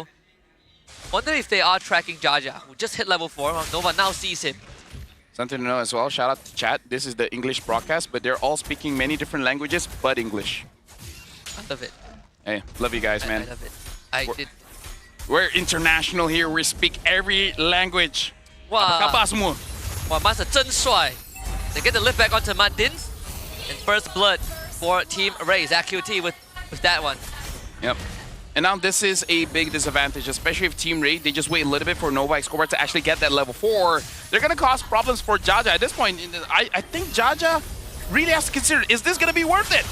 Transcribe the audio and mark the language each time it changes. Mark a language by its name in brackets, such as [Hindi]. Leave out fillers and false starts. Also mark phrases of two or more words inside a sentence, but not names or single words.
[English] Wonder if they are tracking Jaja, who just hit level 4. Nova now sees him. Something to know as well. Shout out to chat. This is the English broadcast, but they're all speaking many different languages but English. I love it. Hey, love you guys, man. I love it. We're international here. We speak every language. Wow. [Malay] Apa khabar semua? [Chinese] Wow, Master 真帅. [English] They get the lift back onto Martins. And first blood for Team Ray. ZQT with that one. Yep. And now this is a big disadvantage, especially if Team Ray, they just wait a little bit for Nova Escobar to actually get that level 4. They're going to cause problems for Jaja. At this point, I think Jaja really has to consider, is this going to be worth it?